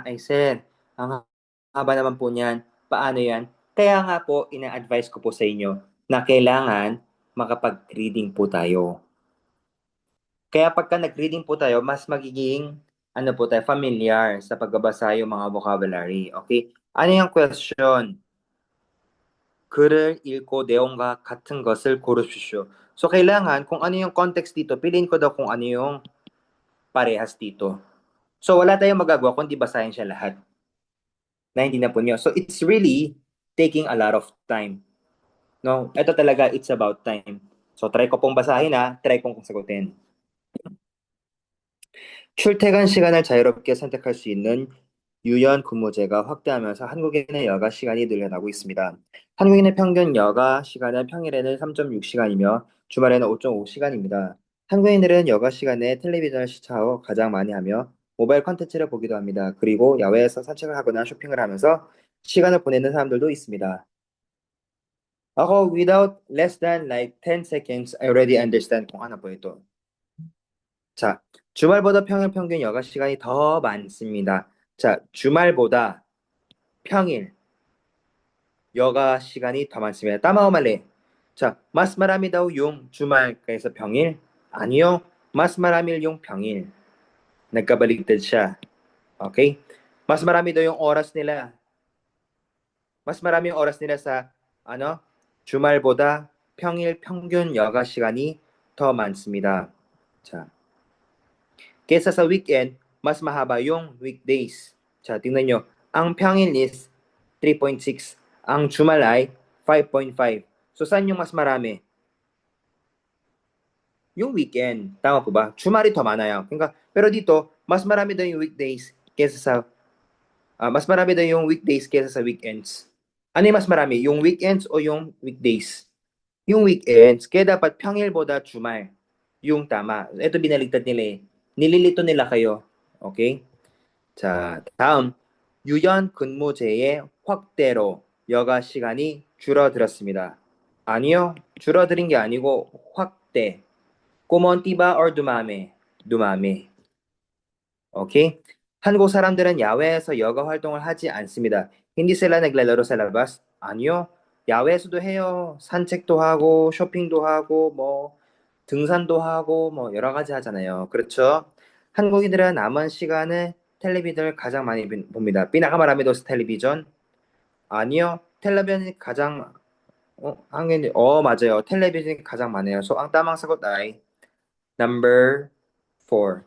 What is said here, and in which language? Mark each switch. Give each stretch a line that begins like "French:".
Filipino: Ay, sir, ang haba naman po niyan. Paano yan? Kaya nga po, ina-advise ko po sa inyo na kailangan makapag-reading po tayo. Kaya pagka nag-reading po tayo, mas magiging po tayo, familiar sa pagbabasa yung mga vocabulary. Okay? Ano yung question?
Korean: 글을 읽고 내용과 같은 것을 고르십시오.
Filipino: So, kailangan, kung ano yung context dito, piliin ko daw kung ano yung parehas dito. So, wala tayong magagawa kundi basahin siya lahat. Naintindihan po niyo.
English: So, it's really taking a lot of time. No?
Filipino: Ito talaga,
English: it's about time.
Filipino: So, try ko pong basahin try kong sagutin.
Korean: 출퇴근 시간을 자유롭게 선택할 수 있는 유연 근무제가 확대하면서 한국인의 여가 시간이 늘어나고 있습니다. 한국인의 평균 여가 시간은 평일에는 3.6시간이며 주말에는 5.5시간입니다. 한국인들은 여가 시간에 텔레비전을 시청하고 가장 많이 하며 모바일 컨텐츠를 보기도 합니다. 그리고 야외에서 산책을 하거나 쇼핑을 하면서 시간을 보내는 사람들도 있습니다.
English: ako, without less than like 10 seconds, I already understand
Filipino: kung ano po ito.
Korean: 자, 주말보다 평일 평균 여가 시간이 더 많습니다. 자, 주말보다 평일 여가 시간이 더 많습니다.
Filipino: Tama o mali? 자, mas marami daw yung 주말 kaysa 평일? 아니요, mas marami yung 평일. Nagkabaligtad siya. Okay? Mas marami daw yung oras nila. Mas marami yung oras nila sa
Korean: 주말보다 평일 평균 여가 시간이 더 많습니다.
Filipino: 자, kesa sa weekend, mas mahaba yung weekdays. 자, tingnan nyo. Ang 평일 is 3.6. Ang 주말 ay 5.5. So, saan yung mas marami? Yung weekend. Tama po ba?
Korean: 주말이 더 많아요. 그러니까,
Filipino: pero dito, mas marami daw yung weekdays kesa sa mas marami daw yung weekdays kesa sa weekends. Ano yung mas marami? Yung weekends o yung weekdays? Yung weekends. Kaya dapat 평일보다 주말. Yung tama. Ito binaligtad nila eh. Nililito nila kayo. Okay?
Korean: 자, 다음. 유연 근무제의 확대로 여가 시간이 줄어들었습니다. 아니요. 줄어드는 게 아니고 확대.
Filipino: kumonti ba or dumami? dumami. Okay?
Korean: 한국 사람들은 야외에서 여가 활동을 하지 않습니다.
Filipino: hindi sila naglalaro sa labas?
Korean: 아니요. 야외에서도 해요. 산책도 하고 쇼핑도 하고 뭐 등산도 하고 뭐 여러 가지 하잖아요. 그렇죠? 한국인들은 남은 시간에 텔레비전을 가장 많이 봅니다.
Filipino: pinakamarami daw sa television? 아니요.
Korean: 텔레비전이 가장 한국인들 맞아요. 텔레비전이 가장 많아요.
Filipino: So ang tamang sagot ay number 4.